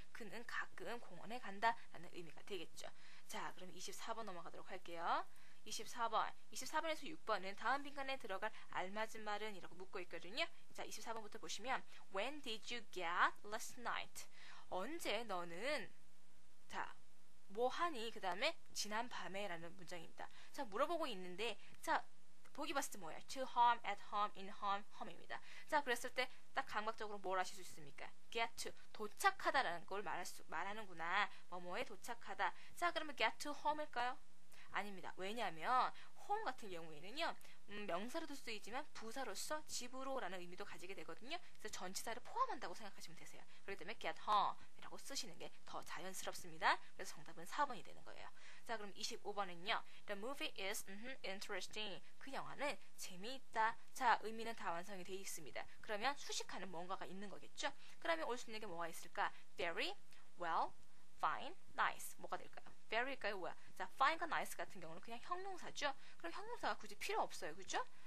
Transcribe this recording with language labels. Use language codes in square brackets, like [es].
[ko] 그는 가끔 공원에 간다 라는 의미가 되겠죠. 자, 그럼 24번 넘어가도록 할게요. 24번에서 6번은 다음 빈칸에 들어갈 알맞은 말은 이라고 묻고 있거든요. 자, 24번부터 보시면 [en] When did you get last night? [ko] 언제 너는 자, 뭐 하니? 그 다음에 지난 밤에 라는 문장입니다. 자, 물어보고 있는데 자, 보기 봤을 때 뭐예요? [en] To home, at home, in home, home입니다. [ko] 자, 그랬을 때 딱 감각적으로 뭘 하실 수 있습니까? get to, 도착하다라는 걸 말하는구나. 뭐뭐에 도착하다. 자, 그러면 get to home일까요? 아닙니다. 왜냐하면 home 같은 경우에는요, 명사로도 쓰이지만 부사로서 집으로라는 의미도 가지게 되거든요. 그래서 전치사를 포함한다고 생각하시면 되세요. 그렇기 때문에 get home이라고 쓰시는 게 더 자연스럽습니다. 그래서 정답은 4번이 되는 거예요. 자, 그럼 25번은요. [en] The movie is interesting. [ko] 그 영화는 재미있다. 자, 의미는 다 완성이 되어 있습니다. 그러면 수식하는 뭔가가 있는 거겠죠? 그러면 올 수 있는 게 뭐가 있을까? [en] Very, well, fine, nice. [ko] 뭐가 될까요? [en] very일까요? [ko] 뭐야? 자, fine과 nice 같은 경우는 그냥 형용사죠? 그럼 형용사가 굳이 필요 없어요. 그죠?